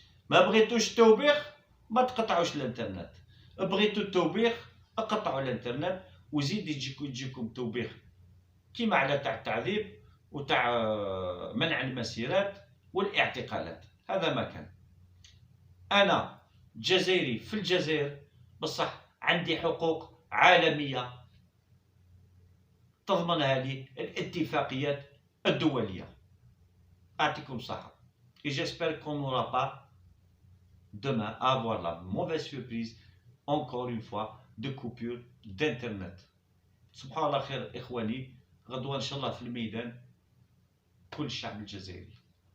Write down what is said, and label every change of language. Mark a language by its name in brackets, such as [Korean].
[Arabic] ما بغيتوش التوبيخ ما تقطعوش الانترنت، بغيتوا التوبيخ اقطعوا الانترنت وزيد يجيكم توبيخ كيما على تاع التعذيب وتاع منع المسيرات والاعتقالات. هذا ما كان. انا جزائري في الجزائر بصح عندي حقوق عالميه تضمنها لي الاتفاقيات الدوليه. يعطيكم الصحه. [French] Et j'espère qu'on n'aura pas demain à avoir la mauvaise surprise encore une fois de coupure d'internet. [Arabic] سبحان الله خير اخواني، غدوه ان شاء الله في الميدان كل الشعب الجزائري.